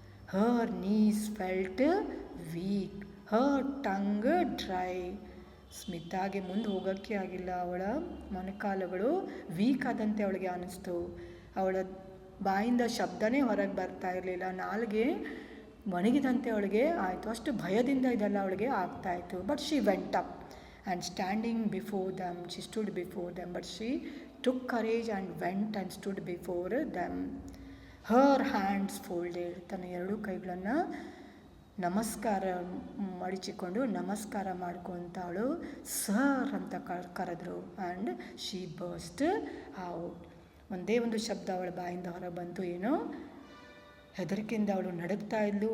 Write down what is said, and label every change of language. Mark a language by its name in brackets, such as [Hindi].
[English] Her knees felt weak, her tongue dry. [Kannada] ಸ್ಮಿತಾಗೆ ಮುಂದೆ ಹೋಗೋಕ್ಕೆ ಆಗಿಲ್ಲ. ಅವಳ ಮೊಣಕಾಲುಗಳು ವೀಕ್ ಆದಂತೆ ಅವಳಿಗೆ ಅನ್ನಿಸ್ತು. ಅವಳ ಬಾಯಿಂದ ಶಬ್ದನೇ ಹೊರಗೆ ಬರ್ತಾ ಇರಲಿಲ್ಲ. ನಾಲ್ಗೆ ಒಣಗಿದಂತೆ ಅವಳಿಗೆ ಆಯಿತು. ಅಷ್ಟು ಭಯದಿಂದ ಇದೆಲ್ಲ ಅವಳಿಗೆ ಆಗ್ತಾಯಿತ್ತು. [English] But she went up and standing before them, she stood before them, but she took courage and went and stood before them. Her hands folded, [Kannada] ತನ್ನ ಎರಡೂ ಕೈಗಳನ್ನು ನಮಸ್ಕಾರ ಮಡಿಚಿಕೊಂಡು ನಮಸ್ಕಾರ ಮಾಡ್ಕೊತ ಅವಳು ಸರ್ ಅಂತ ಕರೆದ್ರು. [English] And she burst out. [Kannada] ಒಂದೇ ಒಂದು ಶಬ್ದ ಅವಳ ಬಾಯಿಂದ ಹೊರ ಬಂತು. ಏನೋ ಹೆದರಿಕೆಯಿಂದ ಅವಳು ನಡುಗ್ತಾ ಇದ್ಲು.